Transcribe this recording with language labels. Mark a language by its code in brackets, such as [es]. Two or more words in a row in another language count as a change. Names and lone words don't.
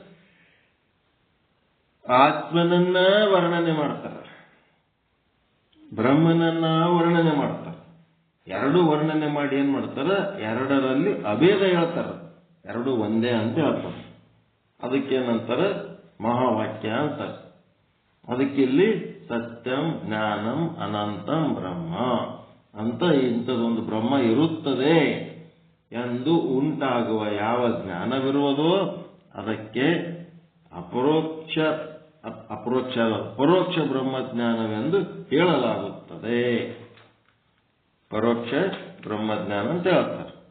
[kn] ಆತ್ಮನನ್ನ ವರ್ಣನೆ ಮಾಡ್ತಾರೆ, ಬ್ರಹ್ಮನನ್ನ ವರ್ಣನೆ ಮಾಡ್ತಾರೆ. ಎರಡು ವರ್ಣನೆ ಮಾಡಿ ಏನ್ ಮಾಡ್ತಾರೆ? ಎರಡರಲ್ಲಿ ಅಭೇದ ಹೇಳ್ತಾರೆ, ಎರಡು ಒಂದೇ ಅಂತ ಹೇಳ್ತಾರೆ. ಅದಕ್ಕೇನಂತಾರೆ? ಮಹಾವಾಕ್ಯ ಅಂತಾರೆ. ಅದಕ್ಕಿಲ್ಲಿ [sa] ಸತ್ಯಂ ಜ್ಞಾನಂ ಅನಂತಂ ಬ್ರಹ್ಮ [kn] ಅಂತ ಇಂಥದೊಂದು ಬ್ರಹ್ಮ ಇರುತ್ತದೆ ಎಂದು ಉಂಟಾಗುವ ಯಾವ ಜ್ಞಾನವಿರುವುದೋ ಅದಕ್ಕೆ ಪರೋಕ್ಷ ಬ್ರಹ್ಮಜ್ಞಾನವೆಂದು ಹೇಳಲಾಗುತ್ತದೆ. ಪರೋಕ್ಷ ಬ್ರಹ್ಮಜ್ಞಾನ ಅಂತ ಹೇಳ್ತಾರೆ.